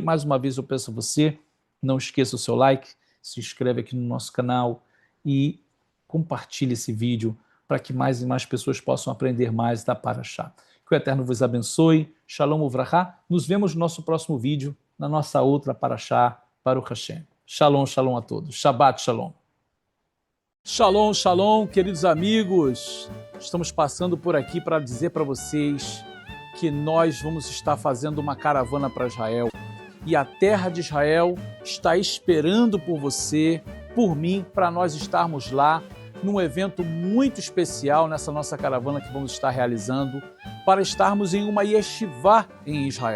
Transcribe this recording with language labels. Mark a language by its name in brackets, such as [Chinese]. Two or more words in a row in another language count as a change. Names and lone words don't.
[Portuguese] Mais uma vez eu peço a você, não esqueça o seu like, se inscreve aqui no nosso canal e compartilhe esse vídeo para que mais e mais pessoas possam aprender mais da Paraxá. Que o Eterno vos abençoe. [Hebrew] שלום וברכה. [Portuguese] Nos vemos no nosso próximo vídeo, na nossa outra Paraxá, [Hebrew] ברוך השם. שלום, שלום [Portuguese] a todos. [Hebrew] שבת שלום. שלום, שלום, [Portuguese] queridos amigos. Estamos passando por aqui para dizer para vocês que nós vamos estar fazendo uma caravana para Israel. E a terra de Israel está esperando por você, por mim, para nós estarmos lá num evento muito especial nessa nossa caravana que vamos estar realizando, para estarmos em uma yeshivá em Israel.